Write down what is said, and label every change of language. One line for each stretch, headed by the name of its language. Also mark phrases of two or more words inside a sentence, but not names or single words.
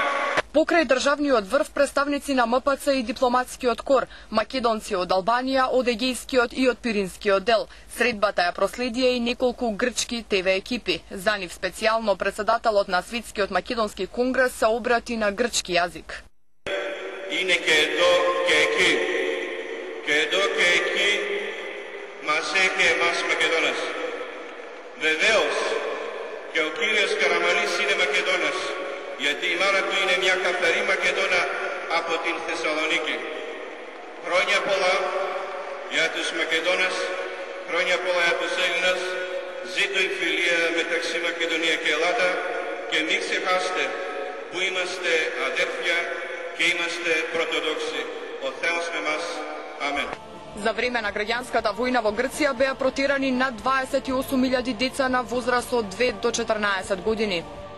Macedonian: Покрај државниот врв представници на МПЦ и дипломатскиот кор, македонци од Албанија, од Егејскиот и од Пиринскиот дел. Средбата ја проследија и неколку грчки ТВ екипи. За нив специјално председателот на Светскиот македонски конгрес се обрати на грчки јазик.
Greek: Μας Μακεδόνας. Βεβαίως και ο κύριος Καραμανής είναι Μακεδόνας, γιατί η μάνα του είναι μια καθαρή Μακεδόνα από την Θεσσαλονίκη. Χρόνια πολλά για τους Μακεδόνας, χρόνια πολλά για τους Έλληνας, ζήτω η φιλία μεταξύ Μακεδονία και Ελλάδα και μην ξεχάστε που είμαστε αδέρφια και είμαστε πρωτοδόξοι. Ο Θεός με μας. Αμέν.
Macedonian: За време на граѓанската војна во Грција беа протерани над 28.000 деца на возраст од 2 до 14 години.